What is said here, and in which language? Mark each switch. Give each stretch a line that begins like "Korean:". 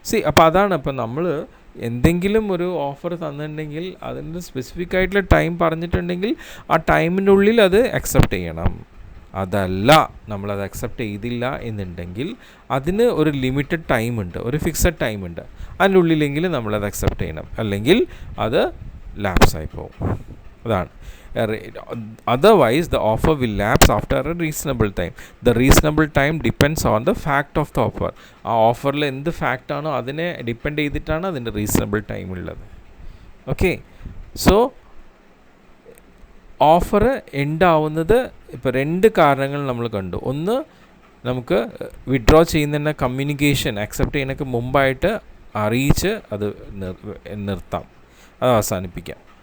Malayalam: അപ്പോൾ അതാണ്, ഇപ്പം നമ്മൾ എന്തെങ്കിലും ഒരു ഓഫർ തന്നിട്ടുണ്ടെങ്കിൽ അതിൻ്റെ സ്പെസിഫിക് ആയിട്ടുള്ള ടൈം പറഞ്ഞിട്ടുണ്ടെങ്കിൽ ആ ടൈമിൻ്റെ ഉള്ളിൽ അത് അക്സെപ്റ്റ് ചെയ്യണം. അതല്ല നമ്മളത് അക്സെപ്റ്റ് ചെയ്തില്ല എന്നുണ്ടെങ്കിൽ അതിന് ഒരു ലിമിറ്റഡ് ടൈമുണ്ട്, ഒരു ഫിക്സഡ് ടൈമുണ്ട്, അതിൻ്റെ ഉള്ളിലെങ്കിൽ നമ്മളത് അക്സെപ്റ്റ് ചെയ്യണം, അല്ലെങ്കിൽ അത് ലാപ്സായി പോകും. അതാണ്.
English: Otherwise the offer will lapse after a reasonable time. The reasonable time depends on the fact of the offer.
Malayalam: ആ ഓഫറിൽ എന്ത് ഫാക്റ്റാണോ അതിനെ ഡിപ്പെൻഡ് ചെയ്തിട്ടാണ് അതിൻ്റെ റീസണബിൾ ടൈം ഉള്ളത്. ഓക്കെ, സോ ഓഫർ എൻഡ് ആവുന്നത് ഇപ്പോൾ 2 കാരണങ്ങൾ നമ്മൾ കണ്ടു. ഒന്ന്, നമുക്ക് വിഡ്രോ ചെയ്യുന്നതിൻ്റെ കമ്മ്യൂണിക്കേഷൻ അക്സെപ്റ്റ് ചെയ്യുന്നതിനൊക്കെ മുമ്പായിട്ട് അറിയിച്ച് അത് നിർത്താം, അത് അവസാനിപ്പിക്കാം.